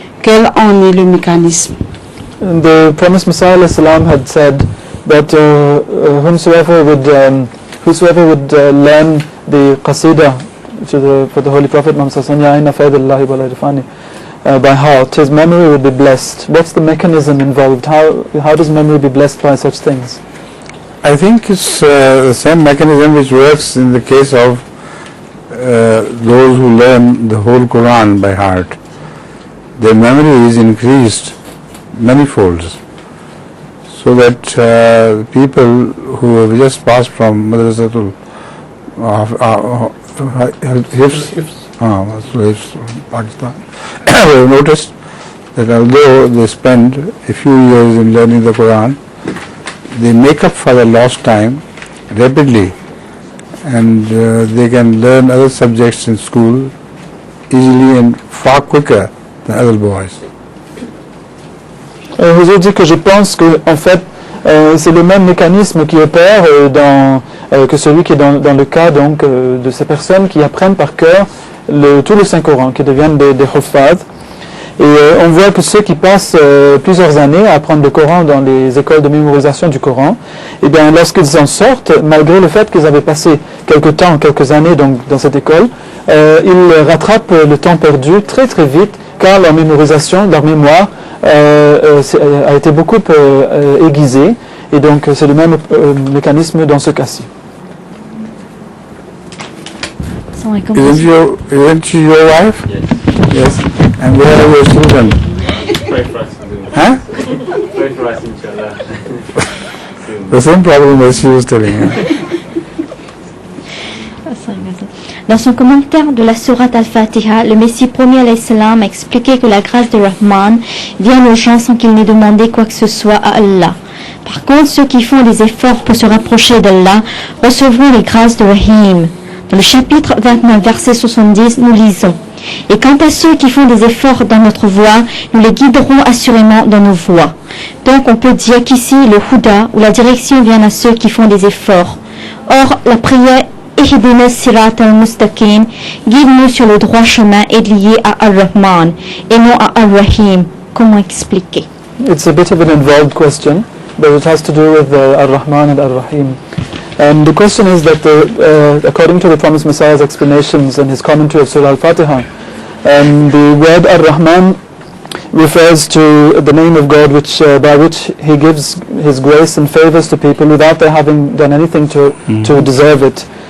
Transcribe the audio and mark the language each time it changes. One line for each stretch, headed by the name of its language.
French: Quel en est le mécanisme?
English: The promised Messiah alayhi salam had said that whosoever would learn the Qasida for the Holy Prophet Muhammad by heart, his memory would be blessed. What's the mechanism involved? How does memory be blessed by such things? I think it's the same mechanism which works in the case of those who learn the whole Quran by heart. Their memory is increased many folds, so that people who have just passed from Madrasatul Pakistan have noticed that although they spend a few years in learning the Quran, they make up for the lost time rapidly, and they can learn other subjects in school easily and far quicker than other boys.
French: Je vous ai dit que je pense que en fait c'est le même mécanisme qui opère que celui qui est dans le cas donc de ces personnes qui apprennent par cœur tout le Saint-Coran, qui deviennent des Huffaz. Et on voit que ceux qui passent plusieurs années à apprendre le Coran dans les écoles de mémorisation du Coran, et bien lorsqu'ils en sortent, malgré le fait qu'ils avaient passé quelques années donc, dans cette école, ils rattrapent le temps perdu très très vite, car leur mémorisation, leur mémoire a été beaucoup aiguisée, et donc c'est le même mécanisme dans ce cas-ci.
English: Isn't she your wife? Yes. And where are your children? Pray for us. Huh? Pray for us, inshallah. The same problem as she was telling you.
French: Dans son commentaire de la sourate Al-Fatiha, le Messie promis alayhi salam a expliqué que la grâce de Rahman vient aux gens sans qu'il n'ait demandé quoi que ce soit à Allah. Par contre, ceux qui font des efforts pour se rapprocher d'Allah recevront les grâces de Rahim. Dans le chapitre 29, verset 70, nous lisons: Et quant à ceux qui font des efforts dans notre voie, nous les guiderons assurément dans nos voies. Donc on peut dire qu'ici, le Huda, ou la direction, vient à ceux qui font des efforts. Or, la prière Ihdina Sirat al-Mustaqim, guide-nous sur le droit chemin, est lié à Ar-Rahman et non à Ar-Rahim. Comment expliquer?
English: It's a bit of an involved question, but it has to do with Ar-Rahman and Ar-Rahim. And the question is that according to the Promised Messiah's explanations and his commentary of Surah Al-Fatiha, the word Ar-Rahman refers to the name of God by which he gives his grace and favors to people without their having done anything to deserve it.